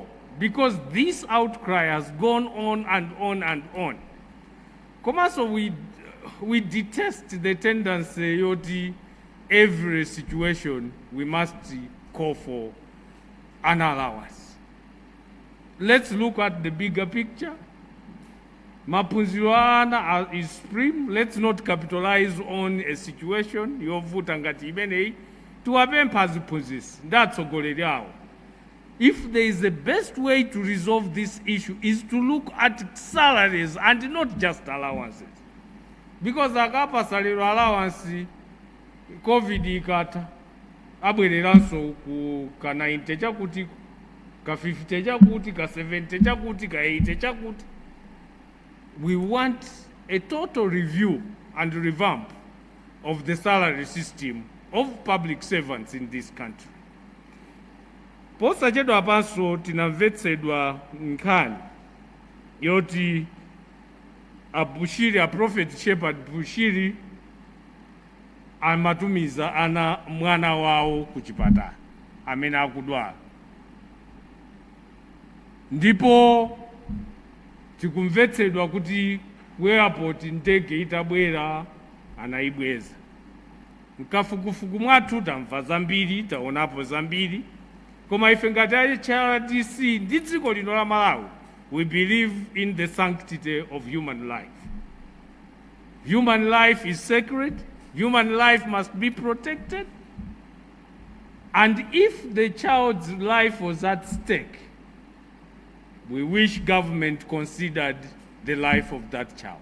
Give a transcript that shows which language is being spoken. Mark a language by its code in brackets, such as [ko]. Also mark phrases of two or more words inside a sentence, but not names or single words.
[en] Because this outcry has gone on and on and on. Also, we detest the tendency of every situation we must call for an allowance. Let's look at the bigger picture. [ny] Maphunziro ana [en] is supreme. Let's not capitalize on a situation [ny] yovuta ngati imeneyi tiwapempha aziphunzitsi ndatsogolera awo. [en] If there is a best way to resolve this issue is to look at salaries and not just allowances. [ny] Because akapa [en] salary allowance [ny] COVID ikata abwereranso ku ka 90 chakuti ka 50 chakuti ka 70 chakuti ka 80 chakuti. [en] We want a total review and revamp of the salary system of public servants in this country. [ny] Posachedwa apanso tinamvetsedwa nkhani yoti a prophet shepherd Bushiri amatumiza mwana wawo kuchipatala amene akudwala. Ndipo tikumvetsedwa kuti ku airport ndege itabwera anayibweza. Mkafukufuku mwathu tamva zambiri, taonapo zambiri. Koma ife ngati HRDC ndi dziko lino la Malawi, [en] we believe in the sanctity of human life. Human life is sacred. Human life must be protected. And if the child's life was at stake, we wish government considered the life of that child.